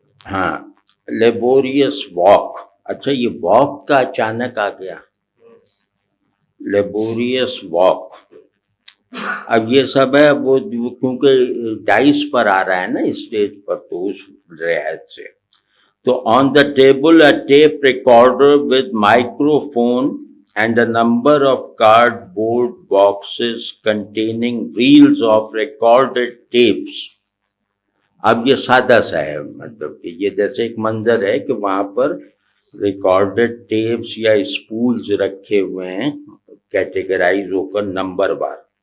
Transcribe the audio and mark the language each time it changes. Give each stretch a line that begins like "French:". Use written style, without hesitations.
Urdu: ہاں laborious walk. اچھا یہ واک کا اچانک آ گیا، لیبوریس واک. اب یہ سب ہے وہ کیونکہ ڈائس پر آ رہا ہے نا اسٹیج پر، تو اس رعایت سے.
English: تو on the table a tape recorder with microphone and a number of cardboard boxes containing reels of recorded tapes.
Urdu: اب یہ سادہ سا ہے، مطلب کہ یہ جیسے ایک منظر ہے کہ وہاں پر ریکارڈڈ ٹیپس یا اسپولز رکھے ہوئے ہیں کیٹیگرائز ہو کر نمبر بار.